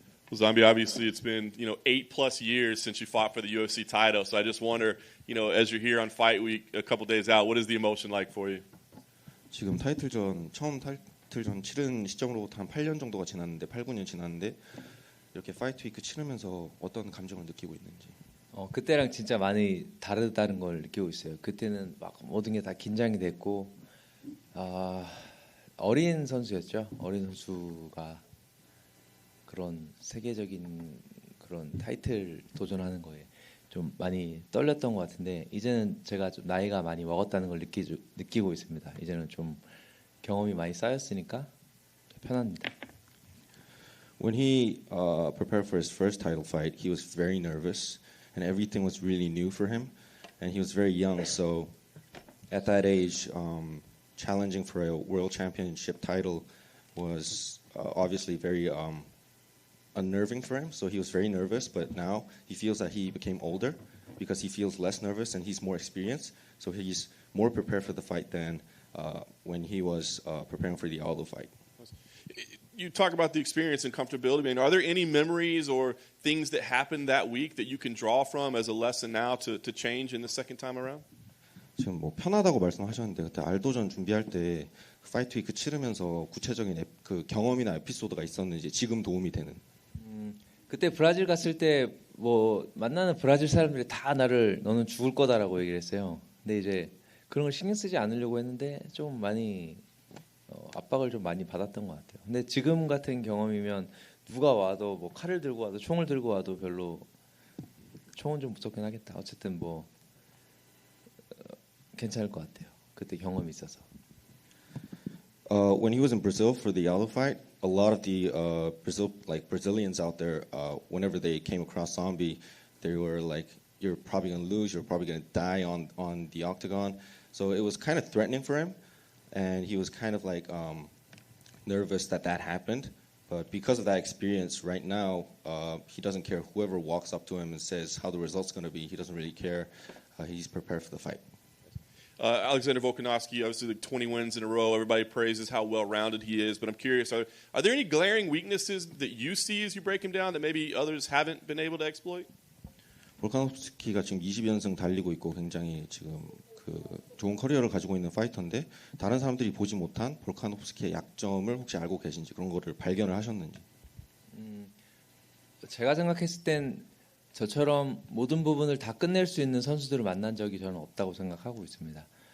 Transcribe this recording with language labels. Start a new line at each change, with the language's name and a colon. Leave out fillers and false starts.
English: Well, Zombie, obviously it's been 8+ years since you fought for the UFC title. So I just wonder, as you're here on Fight Week, a couple days out, what is the emotion like for you?
Korean: 지금 처음 타이틀전 치른 시점으로부터 한 8년 정도가 지났는데 8, 9년 지났는데 이렇게 파이트 위크 치르면서 어떤 감정을 느끼고 있는지. 그때랑 진짜 많이 다르다는 걸 느끼고 있어요. 그때는 막 모든 게 다 긴장이 됐고 어린 선수였죠. 어린 선수가 그런 세계적인 그런 타이틀 도전하는 거에 좀 많이 떨렸던 것 같은데 이제는 제가 좀 나이가 많이 먹었다는 걸 느끼고 있습니다. 이제는 좀 경험이 많이 쌓였으니까 편합니다.
English: When he prepared for his first title fight, he was very nervous, and everything was really new for him, and he was very young. So, at that age, challenging for a world championship title was obviously very unnerving for him. So he was very nervous. But now he feels that he became older because he feels less nervous and he's more experienced. So he's more prepared for the fight than when he was preparing for the Aldo fight. You talk about the experience and comfortability. I mean, are there any memories or things that happened that week that you can draw from as a lesson now to change in the second time around?
Korean: 지금 뭐 편하다고 말씀하셨는데 그때 알도전 준비할 때 파이트 위크 치르면서 구체적인 그 경험이나 에피소드가 있었는지 지금 도움이 되는. 그때 브라질 갔을 때 뭐 만나는 브라질 사람들이 다 나를 너는 죽을 거다라고 얘기를 했어요. 근데 이제 그런 걸 신경 쓰지 않으려고 했는데 좀 많이 압박을 좀 많이 받았던 것 같아요. 근데 지금 같은 경험이면 누가 와도 뭐 칼을 들고 와도 총을 들고 와도 별로 총은 좀 무섭긴 하겠다. 어쨌든 뭐 괜찮을 것 같아요. 그때 경험이 있어서.
English: When he was in Brazil for the Aldo fight, a lot of the Brazilians out there, whenever they came across Zombie, they were like, "You're probably gonna lose. You're probably gonna die on the octagon." So it was kind of threatening for him, and he was kind of like nervous that happened. But because of that experience, right now he doesn't care whoever walks up to him and says how the result's going to be. He doesn't really care. He's prepared for the fight. Alexander Volkanovski, obviously, 20 wins in a row. Everybody praises how well-rounded he is. But I'm curious, are there any glaring weaknesses that you see as you break him down that maybe others haven't been able to exploit?
Korean: 볼카노프스키가 지금 20연승 달리고 있고 굉장히 지금 그 좋은 커리어를 가지고 있는 파이터인데 다른 사람들이 보지 못한 볼카노프스키의 약점을 혹시 알고 계신지 그런 거를 발견을 하셨는지. 제가 생각했을 땐 저처럼 모든 부분을 다 끝낼 수 있는 선수들을 만난 적이 저는 없다고 생각하고 있습니다.